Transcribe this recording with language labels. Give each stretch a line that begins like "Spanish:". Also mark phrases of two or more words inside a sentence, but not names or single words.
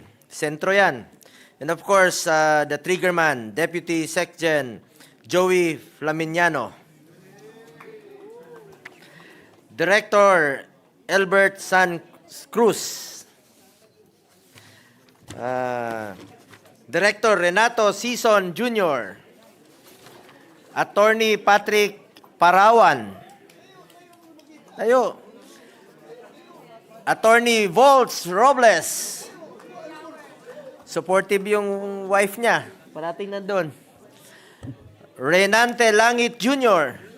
Filipino: Sentro yan.
English: And of course, the triggerman, Deputy Secgen Joey Flaminiano. Director Albert San Cruz. Director Renato Sison Jr. Attorney Patrick Parawan.
Filipino: Tayo. Attorney Volts Robles. Supportive yung wife niya. Parating nandun. Renante Langit Jr.